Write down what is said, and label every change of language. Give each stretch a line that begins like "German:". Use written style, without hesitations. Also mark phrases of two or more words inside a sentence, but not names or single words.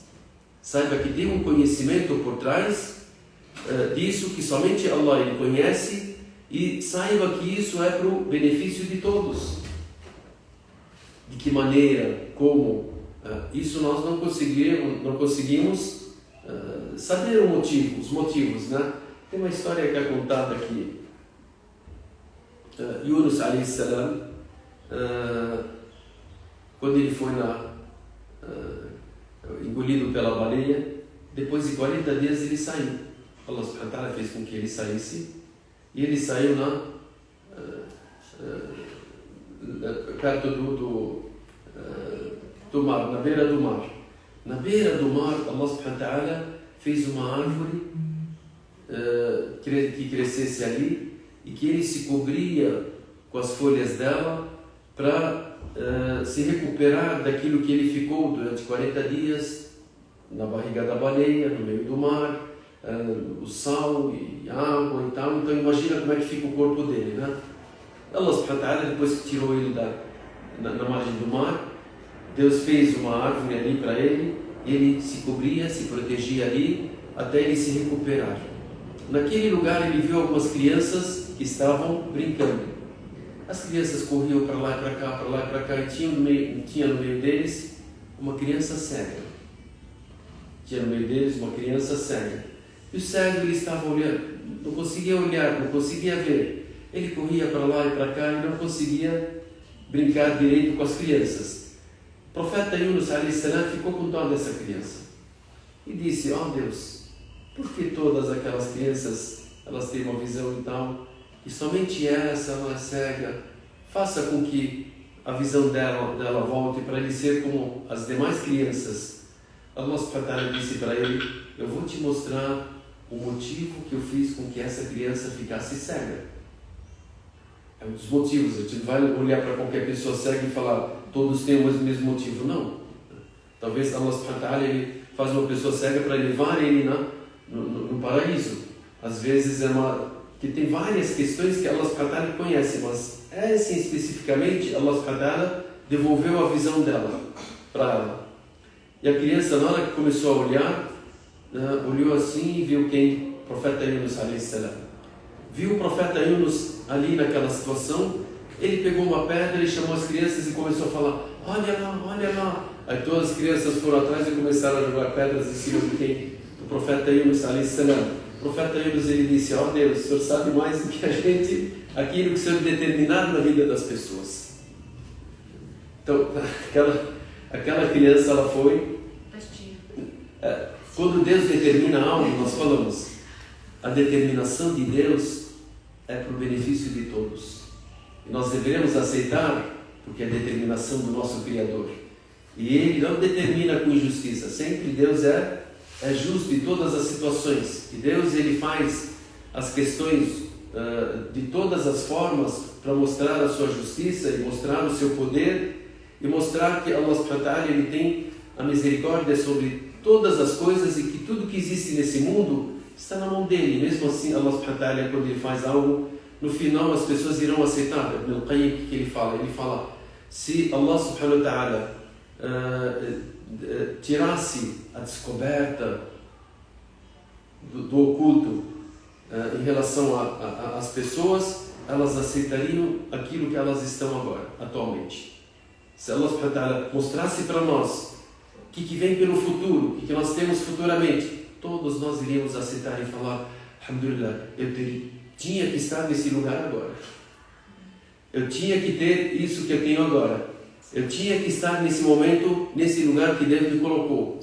Portuguese: Saiba que tem um conhecimento por trás disso, que somente Allah ele conhece, e saiba que isso é para o benefício de todos. De que maneira, como, isso nós não conseguimos saber os motivos, né? Tem uma história que é contada aqui.
Arabic: Yunus عليه السلام,
Portuguese: quando ele foi engolido pela baleia, depois de 40 dias ele saiu. Allah
Arabic: سبحانه وتعالى
Portuguese: fez com que ele saísse, e ele saiu perto do mar, na beira do mar. Na beira do mar, Allah
Arabic: سبحانه وتعالى
Portuguese: fez uma árvore que crescesse ali, e que ele se cobria com as folhas dela para se recuperar daquilo que ele ficou durante 40 dias na barriga da baleia, no meio do mar, o sal e água e tal. Então imagina como é que fica o corpo dele, né?
Arabic: Allah سبحانه وتعالى,
Portuguese: depois que tirou ele na margem do mar, Deus fez uma árvore ali para ele, ele se cobria, se protegia ali, até ele se recuperar. Naquele lugar ele viu algumas crianças que estavam brincando. As crianças corriam para lá e para cá, para lá e para cá, e tinha no meio deles uma criança cega. Tinha no meio deles uma criança cega. E o cego, ele estava olhando, não conseguia olhar, não conseguia ver. Ele corria para lá e para cá e não conseguia brincar direito com as crianças. O profeta Yunus
Arabic: عليه السلام
Portuguese: ficou com dó dessa criança e disse: ó Deus, por que todas aquelas crianças elas têm uma visão e tal, e somente ela é cega? Faça com que a visão dela volte para ele ser como as demais crianças. Allah
Arabic: سبحانه وتعالى
Portuguese: disse para ele: eu vou te mostrar o motivo que eu fiz com que essa criança ficasse cega. É um dos motivos. A gente não vai olhar para qualquer pessoa cega e falar todos têm o mesmo motivo, não. Talvez Allah
Arabic: سبحانه وتعالى
Portuguese: ele faz uma pessoa cega para levar ele no paraíso. Às vezes que tem várias questões que Allah
Arabic: سبحانه وتعالى
Portuguese: conhece, mas essa especificamente Allah
Arabic: سبحانه وتعالى
Portuguese: devolveu a visão dela para ela. E a criança, na hora que começou a olhar, olhou assim e viu quem? O profeta Yunus
Arabic: عليه السلام.
Portuguese: Viu o profeta Yunus ali naquela situação, ele pegou uma pedra e chamou as crianças e começou a falar: olha lá, olha lá. Aí todas as crianças foram atrás e começaram a jogar pedras em cima de quem? O profeta Yunus
Arabic: عليه السلام.
Portuguese: O profeta Yunus, ele disse: ó Deus, o Senhor sabe mais do que a gente aquilo que o Senhor determinar na vida das pessoas. Então, aquela criança, ela foi... Quando Deus determina algo, nós falamos, a determinação de Deus é para o benefício de todos. E nós deveremos aceitar, porque é a determinação do nosso Criador. E Ele não determina com injustiça, sempre Deus é justo em todas as situações. E Deus, Ele faz as questões de todas as formas para mostrar a sua justiça e mostrar o seu poder e mostrar que Allah
Arabic: سبحانه وتعالى,
Portuguese: Ele tem a misericórdia sobre todas as coisas e que tudo que existe nesse mundo está na mão dele. Mesmo assim,
Arabic: Allah سبحانه وتعالى,
Portuguese: quando Ele faz algo, no final as pessoas irão aceitar. Ibn al-Qayyim, o que Ele fala? Ele fala, se Allah
Arabic: سبحانه وتعالى
Portuguese: tirasse a descoberta do oculto em relação às pessoas, elas aceitariam aquilo que elas estão agora, atualmente. Se Allah
Arabic: سبحانه وتعالى
Portuguese: mostrasse para nós o que vem pelo futuro, o que nós temos futuramente, todos nós iríamos aceitar e falar, alhamdulillah, eu tinha que estar nesse lugar agora. Eu tinha que ter isso que eu tenho agora. Eu tinha que estar nesse momento, nesse lugar que Deus me colocou.